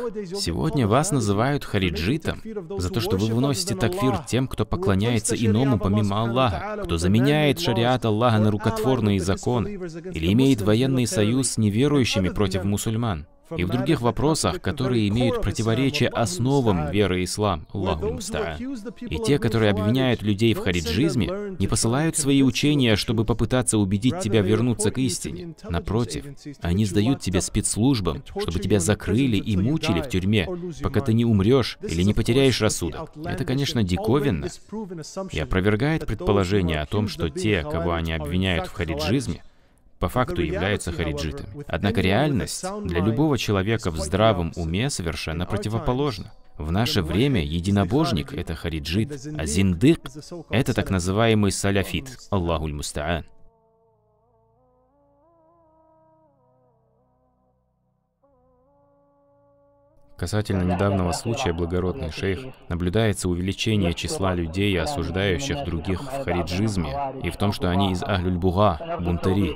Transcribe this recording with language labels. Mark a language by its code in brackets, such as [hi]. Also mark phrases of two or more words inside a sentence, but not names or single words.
[ru] Сегодня вас называют хариджитом за то, что вы выносите такфир тем, кто поклоняется иному помимо Аллаха, кто заменяет шариат Аллаха на рукотворные законы или имеет военный союз с неверующими против мусульман. и в других вопросах, которые имеют противоречие основам веры ислам, [ar] الله المستعان. [ru] И те, которые обвиняют людей в хариджизме, не посылают свои учения, чтобы попытаться убедить тебя вернуться к истине. Напротив, они сдают тебя спецслужбам, чтобы тебя закрыли и мучили в тюрьме, пока ты не умрешь или не потеряешь рассудок. Это, конечно, диковинно и опровергает предположение о том, что те, кого они обвиняют в хариджизме, по факту являются хариджитами. Однако реальность для любого человека в здравом уме совершенно противоположна. В наше время единобожник — это хариджит, а зиндык — это так называемый саляфит. [ar] الله المستعان. [ru] Касательно недавнего случая, благородный шейх, наблюдается увеличение числа людей, осуждающих других в хариджизме, и в том, что они из [ar] أهل البغاة, [ru] бунтари.